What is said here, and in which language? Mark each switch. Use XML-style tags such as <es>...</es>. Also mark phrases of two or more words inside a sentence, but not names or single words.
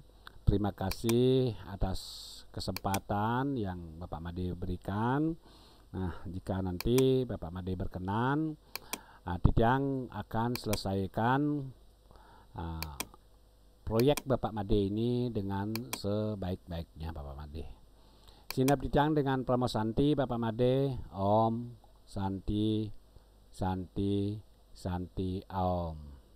<id>Terima kasih atas kesempatan yang Bapak Made berikan. Nah jika nanti Bapak Made berkenan, Titiang akan selesaikan proyek Bapak Made ini dengan sebaik-baiknya Bapak Made. Sinap Titiang dengan Pramo Santi Bapak Made.</id> <sa>Om Santi Santi Santi Om.</sa>